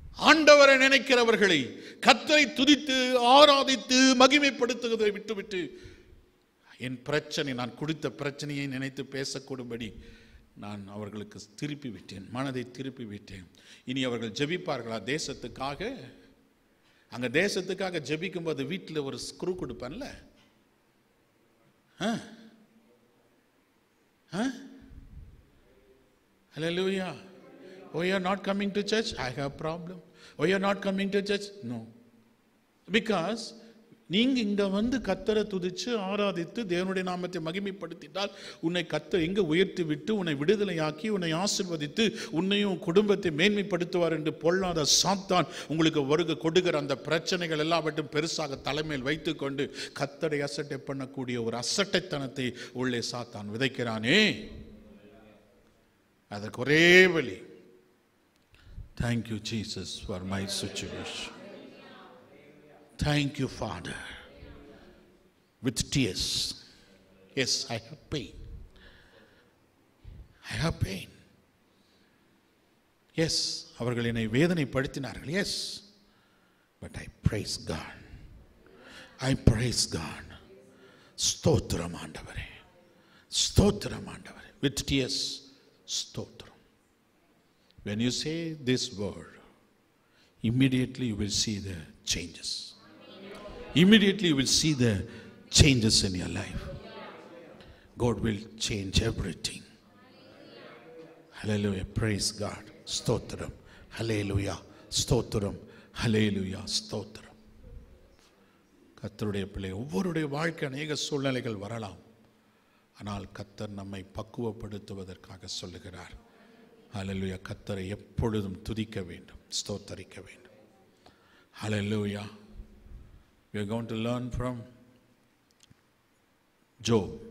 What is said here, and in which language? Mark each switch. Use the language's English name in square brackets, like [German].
[Tamil] ஆண்டவரை நினைக்கிறவர்களை, கர்த்தரை துதித்து ஆராதித்து மகிமைப்படுத்துவதை விட்டுவிட்டு என் பிரச்சனை, நான் கொடுத்த பிரச்சனையை நினைத்து பேசக்கூடும்படி நான் அவர்களுக்கு திருப்பி விட்டேன், மனதை திருப்பி விட்டேன். இனி அவர்கள் ஜெபிப்பார்களா தேசத்துக்காக? அங்க தேசத்துக்காக ஜெபிக்கும் போது வீட்டில் ஒரு screw கொடுப்பேன்ல, hallelujah. [English] Oh, you are not coming to church? I have problem. Oh, you are not coming to church? No. [Tamil] Because நீங்க இங்க வந்து கர்த்தரை துதிச்சு ஆராதித்து தேவனுடைய நாமத்தை மகிமைப்படுத்திட்டால் உன்னை கர்த்தர் எங்க உயர்த்தி விட்டு உன்னை விடுதலையாக்கி உன்னை ஆசீர்வதித்து உன்னையும் குடும்பத்தை மேன்மைப்படுத்துவார் என்று பொல்லாத சாத்தான் உங்களுக்கு வருக கொடுக்கிற அந்த பிரச்சனைகள் எல்லாவற்றும் பெருசாக தலைமையில் வைத்துக்கொண்டு கர்த்தரை அசட்டை பண்ணக்கூடிய ஒரு அசட்டைத்தனத்தை உள்ளே சாத்தான் விதைக்கிறானே, அதற்கு ஒரே வழி, [English] thank you Jesus for my situation. Thank you Father. With tears. Yes, I have pain. I have pain. Yes, [Tamil] அவர்கள் என்னை வேதனைப்படுத்தினார்கள். [English] Yes, but I praise God. I praise God. [Tamil] ஸ்தோத்திரம் ஆண்டவரே, ஸ்தோத்திரம் ஆண்டவரே. [English] With tears, ஸ்தோத்திரம். When you say this word, immediately you will see the changes. Immediately you will see the changes in your life. God will change everything. Hallelujah. Praise God. Stotram. Hallelujah. Stotram. Hallelujah. Stotram. [Tamil] கர்த்தருடைய பிள்ளை, ஒவ்வொருடைய வாழ்க்கை அநேக சூழ்நிலைகள் வரலாம். ஆனால் கர்த்தர் நம்மை பக்குவப்படுத்துவதற்காக சொல்லுகிறார். ஹல்லேலூயா. கர்த்தரை எப்பொழுதும் துதிக்க வேண்டும், ஸ்தோத்தரிக்க வேண்டும். ஹல்லேலூயா. [English] We are going to learn from Job.